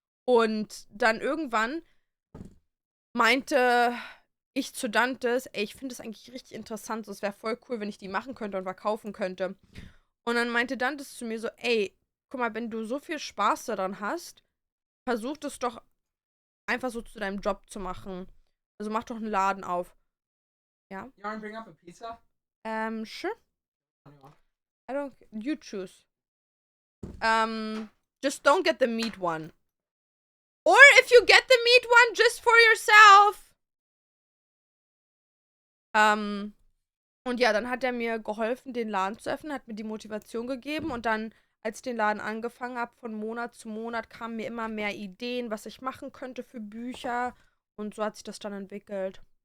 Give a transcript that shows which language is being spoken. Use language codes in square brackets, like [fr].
[de] Und dann irgendwann meinte ich zu Dantes, ey, ich finde das eigentlich richtig interessant. So, es wäre voll cool, wenn ich die machen könnte und verkaufen könnte. Und dann meinte Dantes zu mir so, ey, guck mal, wenn du so viel Spaß daran hast, versuch das doch einfach so zu deinem Job zu machen. Also mach doch einen Laden auf. Ja? [en] You want to bring up a pizza? Sure. Yeah. You choose. Just don't get the meat one. Or if you get the meat one, just for yourself. [de] Und ja, dann hat er mir geholfen, den Laden zu öffnen, hat mir die Motivation gegeben und dann, als ich den Laden angefangen habe, von Monat zu Monat kamen mir immer mehr Ideen, was ich machen könnte für Bücher und so hat sich das dann entwickelt.